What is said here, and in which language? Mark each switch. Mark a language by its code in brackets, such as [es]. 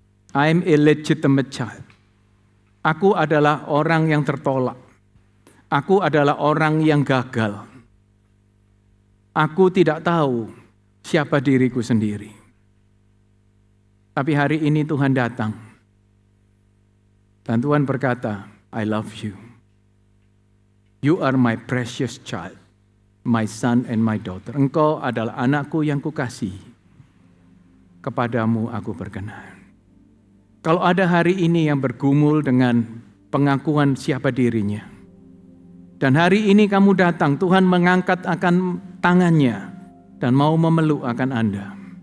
[en] I'm illegitimate child. [id] Aku adalah orang yang tertolak. Aku adalah orang yang gagal. Aku tidak tahu siapa diriku sendiri. Tapi hari ini Tuhan datang. Dan Tuhan berkata, [en] I love you. You are my precious child, my son and my daughter. [id] Engkau adalah anakku yang kukasihi. Kepadamu aku berkenan. Kalau ada hari ini yang bergumul dengan pengakuan siapa dirinya, dan hari ini kamu datang, Tuhan mengangkat akan tangannya dan mau memeluk akan Anda.